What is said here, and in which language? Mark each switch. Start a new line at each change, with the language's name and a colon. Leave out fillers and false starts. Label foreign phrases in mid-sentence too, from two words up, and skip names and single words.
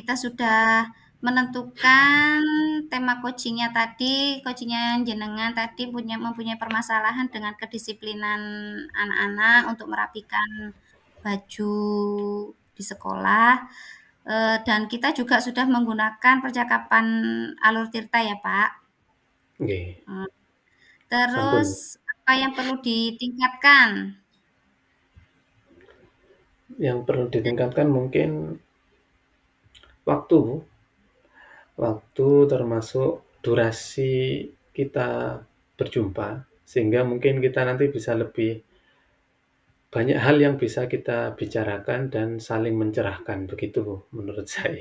Indonesian: Kita sudah menentukan tema coachingnya tadi, coachingnya jenengan tadi mempunyai permasalahan dengan kedisiplinan anak-anak untuk merapikan baju di sekolah. Dan kita juga sudah menggunakan percakapan alur tirta ya Pak. Nggih, Hmm. Terus sampun. apa yang perlu ditingkatkan? Yang perlu ditingkatkan mungkin waktu, waktu termasuk durasi kita berjumpa, sehingga mungkin kita nanti bisa lebih banyak hal yang bisa kita bicarakan dan saling mencerahkan, begitu menurut saya.